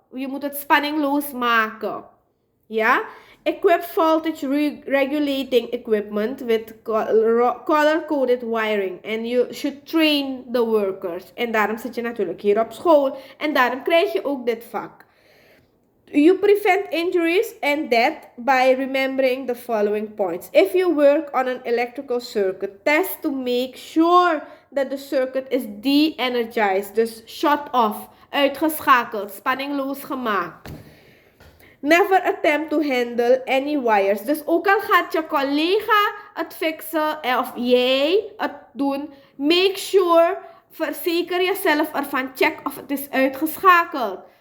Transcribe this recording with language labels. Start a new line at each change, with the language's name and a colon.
Dutch: Je moet het spanningloos maken. Ja?
English: Equip voltage regulating equipment with color-coded wiring. And you should train the workers.
Dutch: En daarom zit je natuurlijk hier op school. En daarom krijg je ook dit vak.
English: You prevent injuries and death by remembering the following points. If you work on an electrical circuit, test to make sure that the circuit is de-energized.
Dutch: Dus
English: shut off,
Dutch: uitgeschakeld, spanningloos gemaakt.
English: Never attempt to handle any wires.
Dutch: Dus ook al gaat je collega het fixen of jij het doen,
English: make sure,
Dutch: verzeker jezelf ervan, check of het is uitgeschakeld.